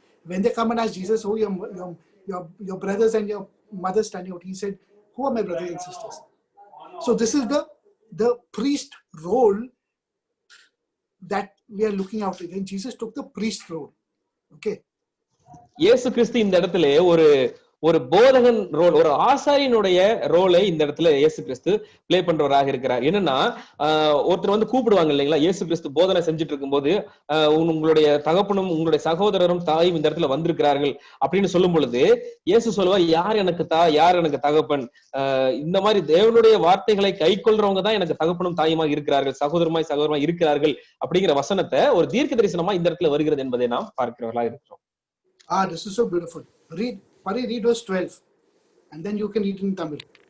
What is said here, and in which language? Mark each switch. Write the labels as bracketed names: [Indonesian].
[English] When they come and ask Jesus, who your brothers and your mother standing out, he said, who are my brothers and sisters? So this is the priest role that we are looking out at. And Jesus took the priest role. Okay. [Tamil] இயேசு கிறிஸ்து இந்த இடத்துல ஒரு போதகன் role, ஒரு ஆசாரியனுடைய ரோலை இந்த இடத்துல இயேசு கிறிஸ்து play பண்றவராக இருக்கிறார். என்னன்னா ஒருத்தர் வந்து கூப்பிடுவாங்க இல்லைங்களா, இயேசு கிறிஸ்து போதனை செஞ்சுட்டு இருக்கும்போது உங்களுடைய தகப்பனும் உங்களுடைய சகோதரரும் தாயும் இந்த இடத்துல வந்திருக்கிறார்கள் அப்படின்னு சொல்லும் பொழுது இயேசு சொல்லுவார், யார் எனக்கு யார் எனக்கு தகப்பன், இந்த மாதிரி தேவனுடைய வார்த்தைகளை கை கொள்றவங்க தான் எனக்கு தகப்பனும் தாயுமாக இருக்கிறார்கள், சகோதரமாய் இருக்கிறார்கள் அப்படிங்கிற வசனத்தை ஒரு தீர்க்க தரிசனமா இந்த இடத்துல வருகிறது என்பதை நாம் பார்க்கிறவர்களாக இருக்கிறோம். [English] This is so beautiful. Read verse 12 and then you can read in Tamil.